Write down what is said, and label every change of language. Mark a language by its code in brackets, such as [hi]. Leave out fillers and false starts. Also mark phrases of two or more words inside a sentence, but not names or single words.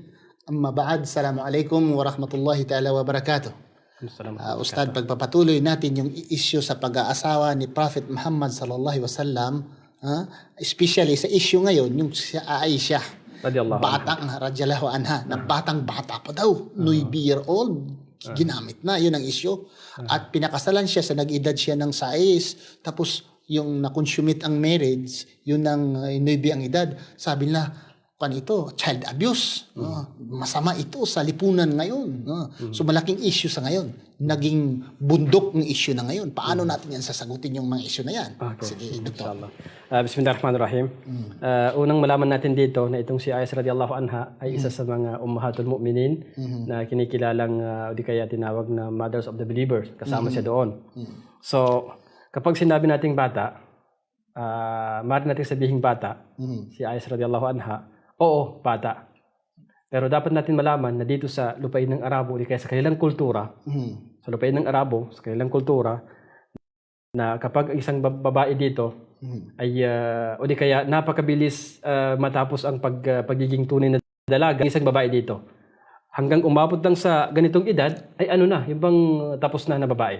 [ar] أما بعد. السلام عليكم ورحمة الله تعالى وبركاته. [tl] Ustad, pagpapatuloy natin yung issue sa pag-aasawa ni Prophet Muhammad [ar] صلى الله عليه وسلم, [tl] especially sa issue ngayon yung si Aisha [ar] رضي الله عنها, [tl] na batang bata pa daw, 9 [en] year old, [tl] ginamit na, yun ang issue. At pinakasalan siya sa nag-edad siya ng 6, tapos yung na-consumate ang marriage, yun ang 9 ang edad. Sabi nila, ito, [en] child abuse. [tl] Masama ito sa lipunan ngayon. So malaking issue sa ngayon. Naging bundok ng issue na ngayon. Paano natin yan sasagutin yung mga issue na yan? Okay. Sige, Dr. [ar] بسم الله الرحمن الرحيم. [tl] Unang malaman natin dito na itong si Aisha [ar] رضي الله عنها [tl] ay isa sa mga [ar] أمهات المؤمنين [tl] na kinikilalang di kaya tinawag na [en] mothers of the believers. [tl] Kasama siya doon. So, kapag sinabi nating bata, maaari natin sabihin bata, si Aisha [ar] رضي الله عنها, [tl] oo, bata. Pero dapat natin malaman na dito sa lupain ng Arabo, di kaya sa kanilang kultura, sa lupain ng Arabo, sa kanilang kultura, na kapag isang babae dito ay o di kaya napakabilis matapos ang pagiging tunay na dalaga, isang babae dito, hanggang umabot lang sa ganitong edad, ay ano na, yung bang tapos na babae.